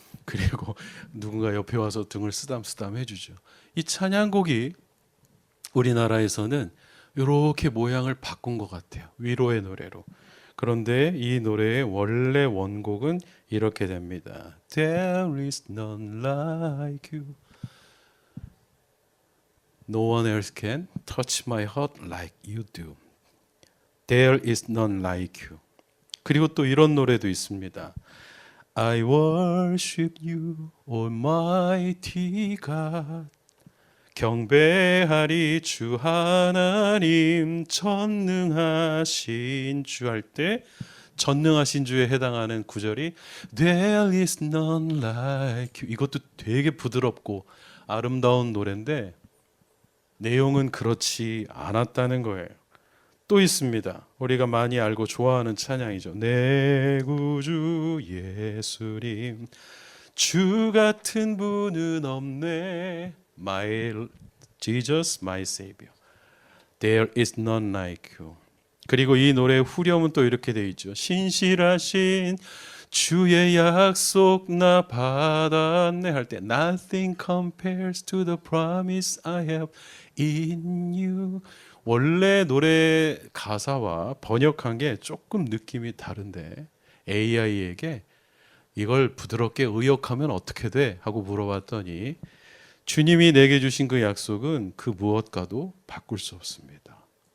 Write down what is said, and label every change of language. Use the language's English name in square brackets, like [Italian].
[Korean] 그리고 누군가 옆에 와서 등을 쓰담쓰담 해주죠. 이 찬양곡이 우리나라에서는 이렇게 모양을 바꾼 것 같아요. 위로의 노래로. 그런데 이 노래의 원래 원곡은 이렇게 됩니다. [English] There is none like you. No one else can touch my heart like you do. There is none like you. [Korean] 그리고 또 이런 노래도 있습니다. [English] I worship you, Almighty God. [Korean] 경배하리 주 하나님 전능하신 주 할 때 전능하신 주에 해당하는 구절이 [English] There is none like you. [Korean] 이것도 되게 부드럽고 아름다운 노래인데 내용은 그렇지 않았다는 거예요. 또 있습니다. 우리가 많이 알고 좋아하는 찬양이죠. 내 구주 예수님 주 같은 분은 없네. [English] My Jesus, my Savior. There is none like you. [Korean] 그리고 이 노래의 후렴은 또 이렇게 되어 있죠. 신실하신 주의 약속 나 받았네 할 때 [English] Nothing compares to the promise I have in you. [Korean] 원래 노래 가사와 번역한 게 조금 느낌이 다른데 AI에게 이걸 부드럽게 의역하면 어떻게 돼? 하고 물어봤더니 주님이 내게 주신 그 약속은 그 무엇과도 바꿀 수 없습니다.